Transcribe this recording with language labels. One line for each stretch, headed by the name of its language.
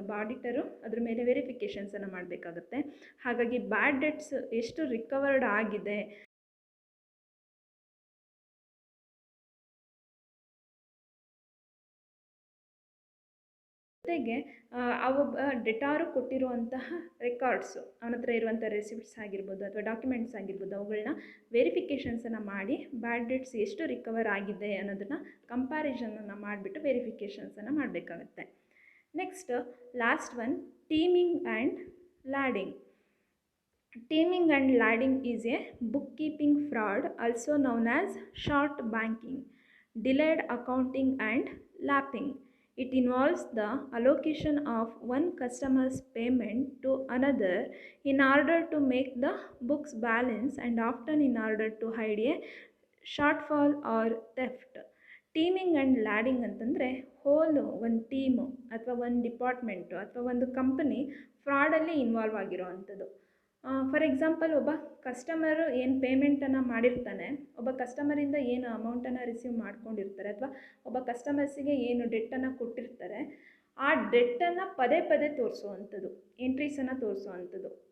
Kannada: ಒಬ್ಬ ಆಡಿಟರು ಅದ್ರ ಮೇಲೆ ವೆರಿಫಿಕೇಷನ್ಸನ್ನು ಮಾಡಬೇಕಾಗುತ್ತೆ. ಹಾಗಾಗಿ ಬ್ಯಾಡ್ ಡೆಟ್ಸ್ ಎಷ್ಟು ರಿಕವರ್ಡ್ ಆಗಿದೆ, ಜೊತೆಗೆ ಆ ಒಬ್ಬ ಡೆಟಾರು ಕೊಟ್ಟಿರುವಂತಹ ರೆಕಾರ್ಡ್ಸು, ಅವನ ಹತ್ರ ಇರುವಂಥ ರೆಸಿಪ್ಟ್ಸ್ ಆಗಿರ್ಬೋದು ಅಥವಾ ಡಾಕ್ಯುಮೆಂಟ್ಸ್ ಆಗಿರ್ಬೋದು, ಅವುಗಳನ್ನ ವೆರಿಫಿಕೇಷನ್ಸನ್ನು ಮಾಡಿ ಬ್ಯಾಡ್ ಡೆಟ್ಸ್ ಎಷ್ಟು ರಿಕವರ್ ಆಗಿದೆ ಅನ್ನೋದನ್ನು ಕಂಪ್ಯಾರಿಸನನ್ನು ಮಾಡಿಬಿಟ್ಟು ವೆರಿಫಿಕೇಷನ್ಸನ್ನು ಮಾಡಬೇಕಾಗುತ್ತೆ. Next last one, teaming and landing.
English: Teaming and lading is a bookkeeping fraud, also known as short banking, delayed accounting and lapping. It involves the allocation of one customer's payment to another in order to make the book's balance, and often in order to hide a shortfall or theft.
Kannada: Teaming and landing ಅಂತಂದರೆ ಹೋಲು ಒಂದು team ಅಥವಾ ಒಂದು department ಅಥವಾ ಒಂದು company ಫ್ರಾಡಲ್ಲಿ involve ಆಗಿರೋ ಅಂಥದ್ದು. For example, ಒಬ್ಬ customer ಏನು ಪೇಮೆಂಟನ್ನು ಮಾಡಿರ್ತಾನೆ, ಒಬ್ಬ ಕಸ್ಟಮರಿಂದ ಏನು ಅಮೌಂಟನ್ನು ರಿಸೀವ್ ಮಾಡ್ಕೊಂಡಿರ್ತಾರೆ, ಅಥವಾ ಒಬ್ಬ ಕಸ್ಟಮರ್ಸಿಗೆ ಏನು ಡೆಟ್ಟನ್ನು ಕೊಟ್ಟಿರ್ತಾರೆ, ಆ ಡೆಟ್ಟನ್ನು ಪದೇ ಪದೇ ತೋರಿಸುವಂಥದ್ದು, ಎಂಟ್ರೀಸನ್ನು ತೋರಿಸುವಂಥದ್ದು.